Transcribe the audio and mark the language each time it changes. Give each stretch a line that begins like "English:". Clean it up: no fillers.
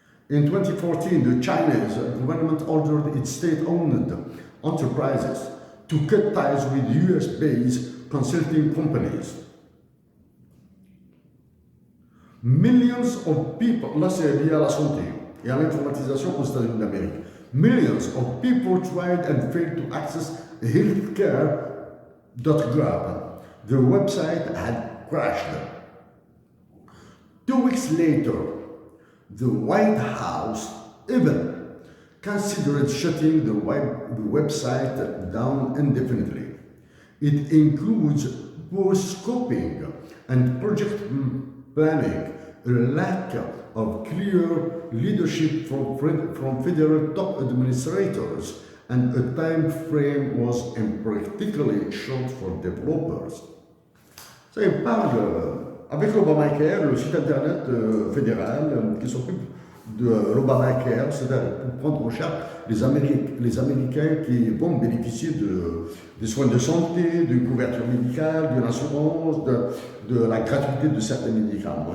English: In 2014, the Chinese government ordered its state-owned enterprises to cut ties with US-based consulting companies. Millions of people,
French: là c'est lié à la santé et à l'informatisation aux États-Unis d'Amérique.
English: Millions of people tried and failed to access healthcare.gov. The website had crashed. 2 weeks later, the White House even considered shutting the website down indefinitely. It includes poor scoping and project planning, a lack of clear leadership from federal top administrators, and a time frame was particularly short for developers.
French: Ça, il parle avec l'Obamacare, le site internet fédéral qui s'occupe de l'Obamacare, c'est-à-dire pour prendre en charge les Américains qui vont bénéficier des soins de santé, d'une couverture médicale, d'une assurance, de la gratuité de certains médicaments.